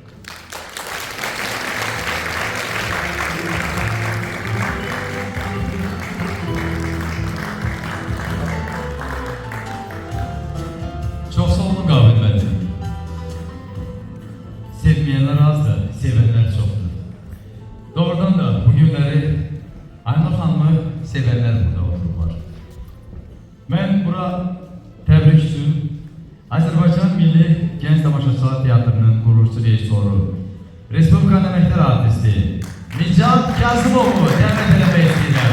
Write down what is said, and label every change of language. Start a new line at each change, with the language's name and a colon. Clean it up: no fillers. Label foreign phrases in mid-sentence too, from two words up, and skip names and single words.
Azerbaijani: Çok sağ olun Qabil müəllim.
Turkish: Sevmeyenler azdır, sevenler çoktur. Doğrudan da bu günleri Aynur Hanım'ı sevenler burada otururlar.
Azerbaijani: Ben bura təbrik üçün Azərbaycan Milli Genç Tamaşaçılar Teatrının quruluşçu rejissoru, Respublikanın əməkdar artisti Nicat Kazımovu dəvət eləmək istəyirəm.